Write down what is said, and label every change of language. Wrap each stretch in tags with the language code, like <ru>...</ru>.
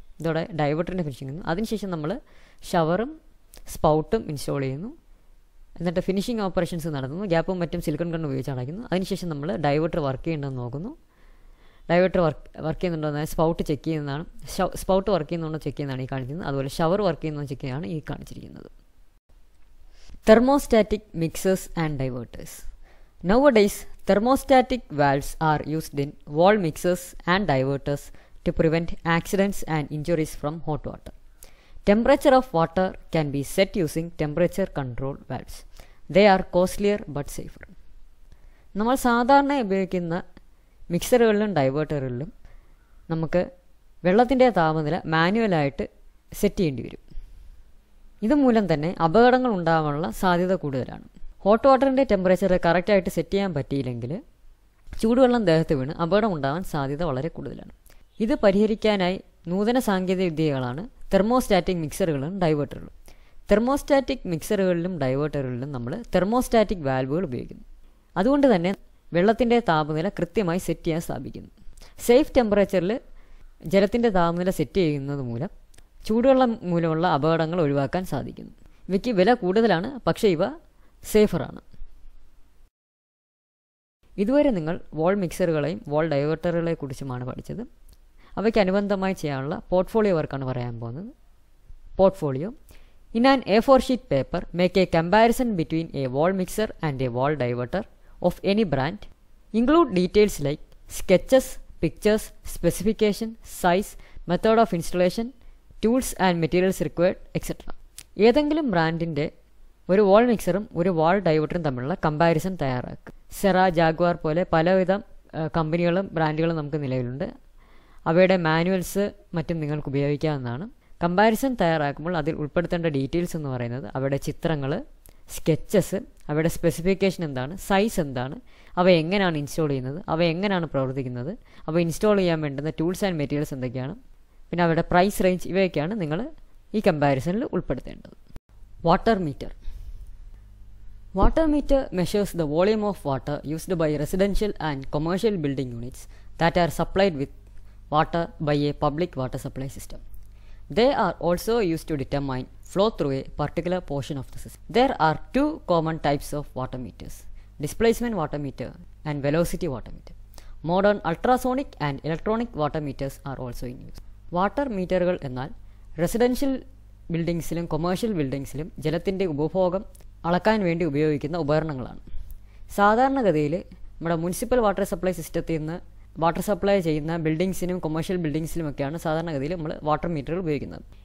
<ml>ഇതോടെ ഡൈവേർട്ടറിൻ്റെ ഫിനിഷിംഗ് ചെയ്യുന്നു. അതിനുശേഷം നമ്മൾ ഷവറും സ്പൗട്ടും ഇൻസ്റ്റാൾ ചെയ്യുന്നു. എന്നിട്ട് ഫിനിഷിംഗ് ഓപ്പറേഷൻസ് നടത്തുന്നു. ഗ്യാപ്പും മറ്റും സിലിക്കൺ ഗണ്ണ് ഉപയോഗിച്ച് അടയ്ക്കുന്നു. അതിനുശേഷം നമ്മൾ ഡൈവേർട്ടർ വർക്ക് ചെയ്യേണ്ടതെന്ന് നോക്കുന്നു. ഡൈവേർട്ടർ വർക്ക് ചെയ്യുന്നുണ്ടോ, സ്പൗട്ട് ചെക്ക് ചെയ്യുന്നതാണ്. സ്പൗട്ട് വർക്ക് ചെയ്യുന്നുണ്ടോ ചെക്ക് ചെയ്യുന്നതാണ് ഈ കാണിക്കുന്നത്. അതുപോലെ ഷവർ വർക്ക് ചെയ്യുന്നോ ചെക്ക് ചെയ്യുന്നതാണ് ഈ കാണിച്ചിരിക്കുന്നത്.</ml> <en>Thermostatic mixers and diverters. Nowadays, thermostatic valves are used in wall mixers and diverters to prevent accidents and injuries from hot water. Temperature of water can be set using temperature control valves. They are costlier but safer.</en> <ml>നമ്മൾ സാധാരണ ഉപയോഗിക്കുന്ന മിക്സറുകളിലും ഡൈവേർട്ടറുകളിലും നമുക്ക് വെള്ളത്തിൻ്റെ താപനില മാനുവലായിട്ട് set ചെയ്യേണ്ടി വരും. ഇതുമൂലം തന്നെ അപകടങ്ങൾ ഉണ്ടാകാനുള്ള സാധ്യത കൂടുതലാണ്. ഹോട്ട് വാട്ടറിൻ്റെ ടെമ്പറേച്ചർ കറക്റ്റായിട്ട് സെറ്റ് ചെയ്യാൻ പറ്റിയില്ലെങ്കിൽ ചൂടുവെള്ളം ദേഹത്ത് വീണ് അപകടം ഉണ്ടാകാൻ സാധ്യത വളരെ കൂടുതലാണ്. ഇത് പരിഹരിക്കാനായി നൂതന സാങ്കേതിക വിദ്യകളാണ് തെർമോസ്റ്റാറ്റിക് മിക്സറുകളും ഡൈവേർട്ടറുകളും. തെർമോസ്റ്റാറ്റിക് മിക്സറുകളിലും ഡൈവേർട്ടറുകളിലും നമ്മൾ തെർമോസ്റ്റാറ്റിക് വാൽവുകൾ ഉപയോഗിക്കുന്നു. അതുകൊണ്ട് തന്നെ വെള്ളത്തിൻ്റെ താപനില കൃത്യമായി സെറ്റ് ചെയ്യാൻ സാധിക്കുന്നു. സേഫ് ടെമ്പറേച്ചറിൽ ജലത്തിൻ്റെ താപനില സെറ്റ് ചെയ്യുന്നത് മൂലം ചൂടുവെള്ളം മൂലമുള്ള അപകടങ്ങൾ ഒഴിവാക്കാൻ സാധിക്കുന്നു. ഇവയ്ക്ക് വില കൂടുതലാണ്, പക്ഷേ ഇവ സേഫറാണ്. ഇതുവരെ നിങ്ങൾ വോൾ മിക്സറുകളെയും വോൾ ഡൈവേർട്ടറുകളെ കുറിച്ചുമാണ് പഠിച്ചത്. അവയ്ക്ക് അനുബന്ധമായി ചെയ്യാനുള്ള പോർട്ട്ഫോളിയോ വർക്കാണ് പറയാൻ പോകുന്നത്.</ml> <en>Portfolio. In an A4 sheet paper, make a comparison between a wall mixer and a wall diverter of any brand. Include details like sketches, pictures, specification, size, method of installation, tools and materials required, etc.</en> <ml>ഏതെങ്കിലും ബ്രാൻഡിൻ്റെ ഒരു വാൾ മിക്സറും ഒരു വാൾ ഡൈവേർട്ടറും തമ്മിലുള്ള comparison തയ്യാറാക്കുക. Cera, Jaguar പോലെ പലവിധ കമ്പനികളും ബ്രാൻഡുകളും നമുക്ക് നിലവിലുണ്ട്. അവയുടെ മാനുവൽസ് മറ്റും നിങ്ങൾക്ക് ഉപയോഗിക്കാവുന്നതാണ്. കമ്പാരിസൺ തയ്യാറാക്കുമ്പോൾ അതിൽ ഉൾപ്പെടുത്തേണ്ട ഡീറ്റെയിൽസ് എന്ന് പറയുന്നത് അവയുടെ ചിത്രങ്ങൾ, സ്കെച്ചസ്, അവയുടെ സ്പെസിഫിക്കേഷൻ എന്താണ്, സൈസ് എന്താണ്, അവ എങ്ങനെയാണ് ഇൻസ്റ്റാൾ ചെയ്യുന്നത്, അവ എങ്ങനെയാണ് പ്രവർത്തിക്കുന്നത്, അവ ഇൻസ്റ്റാൾ ചെയ്യാൻ വേണ്ടുന്ന ടൂൾസ് ആൻഡ് മെറ്റീരിയൽസ് എന്തൊക്കെയാണ്, പിന്നെ അവയുടെ പ്രൈസ് റേഞ്ച്, ഇവയൊക്കെയാണ് നിങ്ങൾ ഈ കമ്പാരിസണിൽ ഉൾപ്പെടുത്തേണ്ടത്.</ml> <en>Water meter. Water meter measures the volume of water used by residential and commercial building units that are supplied with water by a public water supply system. They are also used to determine flow through a particular portion of the system. There are two common types of water meters: displacement water meter and velocity water meter. Modern ultrasonic and electronic water meters are also in use.</en> <ml>Water മീറ്ററുകൾ എന്നാൽ residential ബിൽഡിങ്സിലും commercial ബിൽഡിങ്സിലും ജലത്തിൻ്റെ ഉപഭോഗം അളക്കാൻ വേണ്ടി ഉപയോഗിക്കുന്ന ഉപകരണങ്ങളാണ്. സാധാരണഗതിയിൽ നമ്മുടെ municipal water supply സിസ്റ്റത്തിൽ നിന്ന് വാട്ടർ സപ്ലൈ ചെയ്യുന്ന ബിൽഡിങ്സിനും കൊമേഴ്ഷ്യൽ ബിൽഡിങ്സിലുമൊക്കെയാണ് സാധാരണഗതിയിൽ നമ്മൾ വാട്ടർ മീറ്ററുകൾ ഉപയോഗിക്കുന്നത്.</ml>